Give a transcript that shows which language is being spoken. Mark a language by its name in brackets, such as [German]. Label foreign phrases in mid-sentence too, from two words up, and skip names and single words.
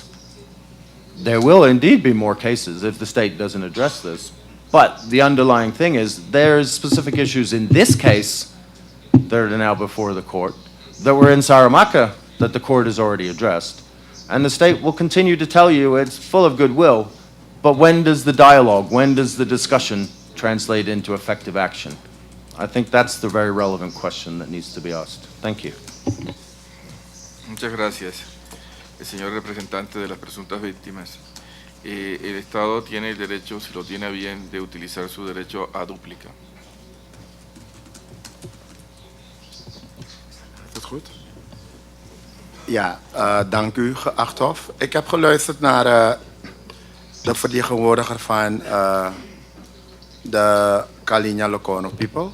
[English] There will indeed be more cases if the state doesn't address this, but the underlying thing is there's specific issues in this case that are now before the court that were in Saramacca that the court has already addressed. And the state will continue to tell you it's full of goodwill, but when does the dialogue, when does the discussion translate into effective action? I think that's the very relevant question that needs to be asked. Thank you. [Spanish] Muchas gracias, el señor representante de las presuntas víctimas. El Estado tiene el derecho, si lo tiene a bien, de utilizar su derecho a dúplica. [Dutch] Is dat goed? Ja, dank u, geacht Hof. Ik heb geluisterd naar de vertegenwoordiger van de Kaliña Lokono people.